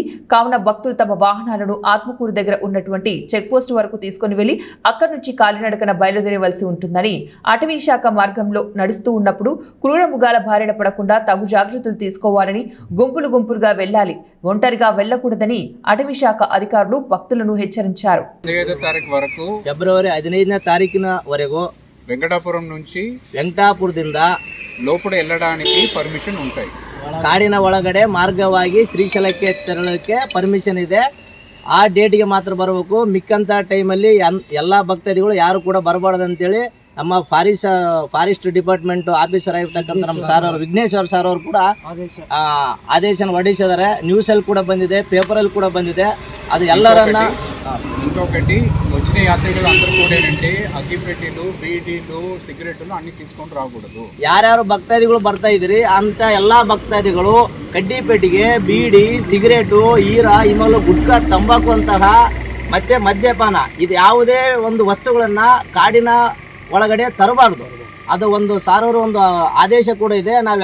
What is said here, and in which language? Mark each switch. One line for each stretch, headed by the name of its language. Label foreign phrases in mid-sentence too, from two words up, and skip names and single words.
Telugu: కావున భక్తులు తమ వాహనాలను ఆత్మకూరు దగ్గర ఉన్నటువంటి చెక్పోస్ట్ వరకు తీసుకుని వెళ్లి అక్కడి నుంచి కాలినడకన బయలుదేరవలసి ఉంటుందని, అటవీ శాఖ మార్గంలో నడుస్తూ ఉన్నప్పుడు క్రూర మృగాల బారిన పడకుండా తగు జాగ్రత్తలు తీసుకోవాలని, గుంపులుగా వెళ్లాలి, ఒంటరిగా వెళ్లకూడదని అటవీ శాఖ అధికారులు భక్తులను హెచ్చరించారు. ఫిబ్రవరి 15వ తారీఖున వరకు వెంకటాపురం నుంచి
Kannada: వెంకಟಾಪುರದಿಂದ
Telugu: లోపల వెళ్ళడానికి ಪರ್ಮಿಷನ್ ఉంటాయి.
Kannada: ಕಾಡಿನ ಒಳಗಡೆ ಮಾರ್ಗವಾಗಿ ಶ್ರೀಶೈಲಕ್ಕೆ ತೆರಳಕ್ಕೆ ಪರ್ಮಿಷನ್ ಇದೆ. ಆ ಡೇಟ್ಗೆ ಮಾತ್ರ ಬರಬೇಕು. ಮಿಕ್ಕಂತ ಟೈಮಲ್ಲಿ ಎಲ್ಲ ಭಕ್ತಾದಿಗಳು ಯಾರು ಕೂಡ ಬರಬಾರ್ದು ಅಂತೇಳಿ ನಮ್ಮ
English: forest department officer
Kannada: ಆಗಿರ್ತಕ್ಕಂಥ ನಮ್ಮ ಸಾರ್ ಅವರು ವಿಘ್ನೇಶ್ವರ್ ಸಾರ್ ಅವರು ಕೂಡ ಆದೇಶನ ಹೊರಡಿಸಿದ್ದಾರೆ. ನ್ಯೂಸಲ್ಲಿ ಕೂಡ ಬಂದಿದೆ, ಪೇಪರಲ್ಲಿ ಕೂಡ ಬಂದಿದೆ. ಅದು ಎಲ್ಲರನ್ನ
Telugu: ఇంకొకటి వచ్చిన యాత్రికులు అందరూ కూడా ఏంటంటే అగ్గిపెట్టెలు, బీడీలు, సిగరెట్లు అన్ని తీసుకొని రాకూడదు.
Kannada: ಯಾರ್ಯಾರು ಭಕ್ತಾದಿಗಳು ಬರ್ತಾ ಇದ್ರಿ ಅಂತ ಎಲ್ಲಾ ಭಕ್ತಾದಿಗಳು ಕಡ್ಡಿ ಪೆಟ್ಟಿಗೆ, ಬೀಡಿ, ಸಿಗರೇಟು, ಈರ, ಇಮಲು, ಗುಟ್ಕಾ, ತಂಬಾಕು ಅಂತಹ ಮತ್ತೆ ಮದ್ಯಪಾನ ಇದು ಯಾವುದೇ ಒಂದು ವಸ್ತುಗಳನ್ನ ಕಾಡಿನ ಒಳಗಡೆ ತರಬಾರ್ದು. ಅದು ಒಂದು ಸಾರೋರು ಒಂದು ಆದೇಶ ಕೂಡ ಇದೆ.